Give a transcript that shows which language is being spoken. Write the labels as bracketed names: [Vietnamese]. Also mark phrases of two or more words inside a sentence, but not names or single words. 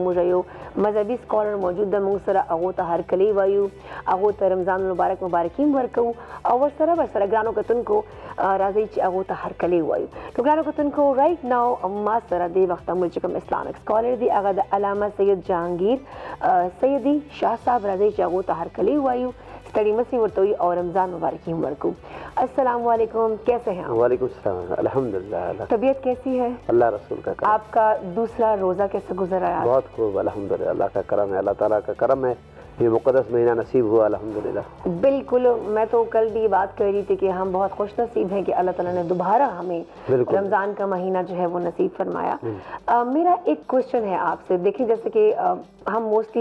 [Pashto] موږ یو مذهبي سکالر موجود ده موږ سره هغو ته هرکلی وایو هغو ته رمضان المبارک مبارکیم ورکوو او ورسره ګرانو کتونکو راځئ چې هغو ته هرکلی وایو نو ګرانو کتونکو [English] right now [Pashto] ما سره دې وخت موږ چې کوم [English] Islamic scholar [Pashto] دی هغه د علامه سید جهانگیر سیدی شاه صاحب راځئ چې هغو ته هرکلی وایو ستړي مسي ورته وي او رمضان مبارکیم ورکو [Urdu] السلام علیکم کیسے ہیں آپ؟ وعلیکم السلام الحمدللہ طبیعت کیسی ہے؟ اللہ رسول کا کرم آپ کا دوسرا روزہ کیسے گزرا ہے؟ بہت خوب الحمدللہ اللہ کا کرم ہے اللہ تعالیٰ کا کرم ہے یہ مقدس مہینہ نصیب ہوا الحمدللہ بالکل میں تو کل بھی بات کر رہی تھی کہ ہم بہت خوش نصیب ہیں کہ اللہ تعالیٰ نے دوبارہ ہمیں رمضان کا مہینہ جو ہے وہ نصیب فرمایا میرا ایک کوشچن ہے آپ سے دیکھیں جیسے کہ ہم موسٹلی